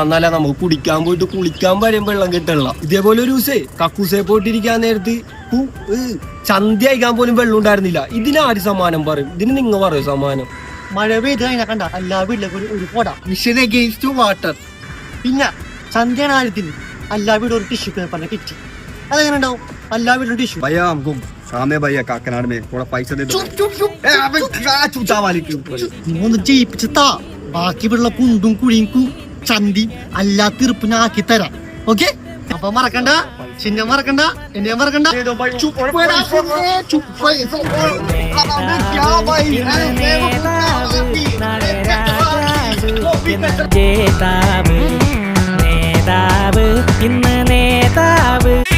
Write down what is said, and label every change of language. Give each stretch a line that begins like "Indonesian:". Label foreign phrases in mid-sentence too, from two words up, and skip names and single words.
Malayalam: എന്നാലേ നമുക്ക് കുടിക്കാൻ പോയിട്ട് കുളിക്കാൻ വരെയും വെള്ളം കിട്ടണില്ല. ഇതേപോലെ ഒരു ദിവസേ കക്കൂസേ പോയിട്ടിരിക്കാൻ നേരത്ത് ചന്തി അയക്കാൻ പോലും വെള്ളം ഉണ്ടായിരുന്നില്ല. ഇതിനാര് സമ്മാനം പറയും? ഇതിന് നിങ്ങൾ പറയും സമ്മാനം. മഴ പെയ്ത് കഴിഞ്ഞാൽ കണ്ട എല്ലാ വീട്ടിലേക്കും ഒരു പോടാ.
English: mission against water.
Malayalam: പിന്നെ ചന്തയാണ് കാര്യത്തിന് എല്ലാ വീടും ഒരു ടിഷ്യൂ പേപ്പറിനെ കിറ്റി. അതെങ്ങനെ ഉണ്ടാവും? എല്ലാ വീടും ടിഷ്യൂ.
Hindi: भैया हमको काम है भैया काकनाड़ में, थोड़ा पैसा दे दो.
Malayalam: ഒന്ന് ജയിപ്പിച്ചാ ബാക്കി വീടുള്ള കുണ്ടും കുഴിയും ചന്തിയും എല്ലാ തീർപ്പും ഞാൻ ആക്കി തരാം. ഓക്കെ? അപ്പൊ മറക്കണ്ട, ചിഹ്നം മറക്കണ്ട, എന്നെ മറക്കണ്ട. ജേതാവ് നേതാവ് ഇന്ന് നേതാവ്.